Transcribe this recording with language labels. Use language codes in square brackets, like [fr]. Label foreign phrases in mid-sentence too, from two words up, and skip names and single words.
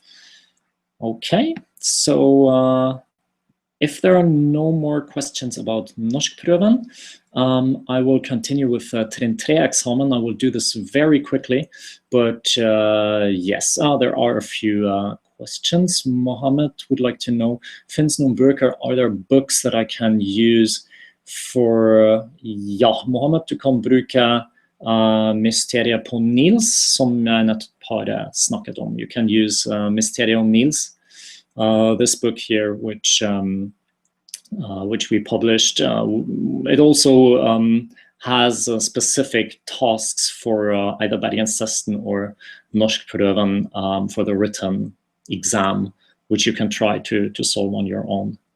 [en] Okay, so if there are no more questions about NORSKPRØVEN, I will continue with Trinn 3 examen. I will do this very quickly, but yes, there are a few questions. Mohammed would like to know, [no] finns noen bøker, [en] are there books that I can use for, [no] ja, Mohammed, du kan bruke Mysteriet på Nils, som jeg nettopp har snakket om. [en] You can use Mysteriet on Nils, this book here, which we published. It also has specific tasks for either Bergenstesten or NORSKPRØVEN for the written exam, which you can try to solve on your own.